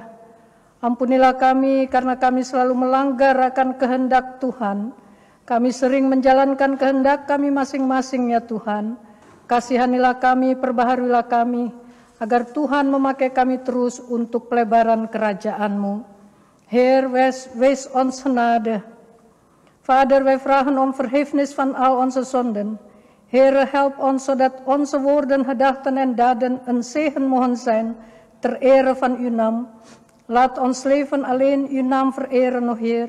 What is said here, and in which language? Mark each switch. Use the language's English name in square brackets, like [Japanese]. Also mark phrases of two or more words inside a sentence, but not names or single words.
[Indonesian] Ampunilah kami karena kami selalu melanggar akan kehendak Tuhan. Kami sering menjalankan kehendak kami masing-masing ya Tuhan. Kasihanilah kami, perbaharuilah kami, agar Tuhan memakai kami terus untuk pelebaran kerajaan-Mu. [Dutch] Heer, wees ons genade. Vader, wij vragen om vergiffenis van al onze zonden. Heere, help ons zodat onze woorden, gedachten en daden een zegen mogen zijn ter ere van uw naam. Laat ons leven alleen uw naam vereren, o Heer.